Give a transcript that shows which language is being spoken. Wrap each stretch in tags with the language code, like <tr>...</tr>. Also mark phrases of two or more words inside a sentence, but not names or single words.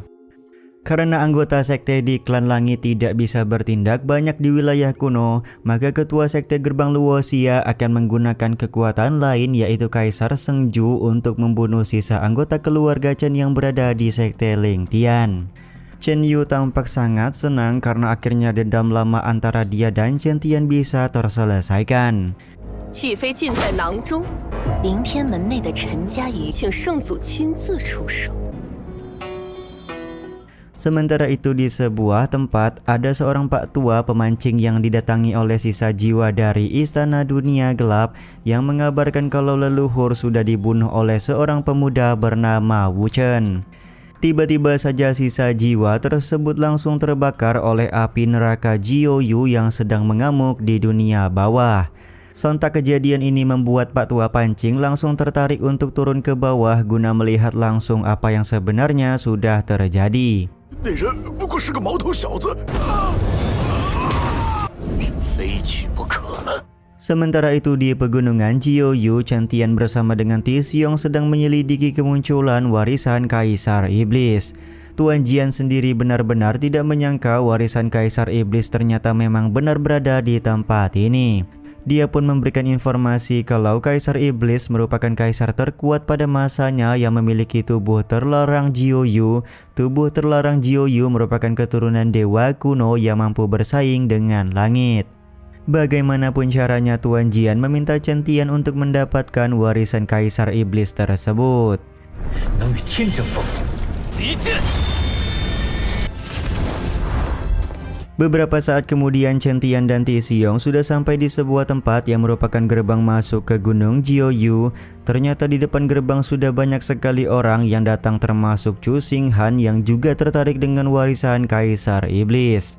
<id>Karena anggota sekte di klan langit tidak bisa bertindak banyak di wilayah kuno, maka ketua sekte gerbang Luoxia akan menggunakan kekuatan lain yaitu Kaisar Sengju untuk membunuh sisa anggota keluarga Chen yang berada di sekte Ling Tian. Chen Yu tampak sangat senang karena akhirnya dendam lama antara dia dan Chen Tian bisa terselesaikan.</id> <zh>气妃尽在囊中，凌天门内的陈家瑜，请圣祖亲自出手。</zh> <id>Sementara itu di sebuah tempat ada seorang pak tua pemancing yang didatangi oleh sisa jiwa dari istana dunia gelap yang mengabarkan kalau leluhur sudah dibunuh oleh seorang pemuda bernama Wu Chen. Tiba-tiba saja sisa jiwa tersebut langsung terbakar oleh api neraka Jiuyu yang sedang mengamuk di dunia bawah. Sontak kejadian ini membuat pak tua pancing langsung tertarik untuk turun ke bawah guna melihat langsung apa yang sebenarnya sudah terjadi.</id> <zh>那人不过是个毛头小子，非取不可了。</zh> <id>Sementara itu di pegunungan Jiuyu, Chen Tian bersama dengan Ti Xiong sedang menyelidiki kemunculan warisan Kaisar Iblis. Tuan Jian sendiri benar-benar tidak menyangka warisan Kaisar Iblis ternyata memang benar berada di tempat ini. Dia pun memberikan informasi kalau Kaisar Iblis merupakan kaisar terkuat pada masanya yang memiliki tubuh terlarang Jiuyu. Tubuh terlarang Jiuyu merupakan keturunan dewa kuno yang mampu bersaing dengan langit. Bagaimanapun caranya Tuan Jian meminta Chen Tian untuk mendapatkan warisan Kaisar Iblis tersebut.</id> <zh>能与天争锋，极剑！</zh> <id>Beberapa saat kemudian Chen Tian dan Ti Xiong sudah sampai di sebuah tempat yang merupakan gerbang masuk ke Gunung Jiuyu. Ternyata di depan gerbang sudah banyak sekali orang yang datang termasuk Chu Xinghan yang juga tertarik dengan warisan Kaisar Iblis.</id>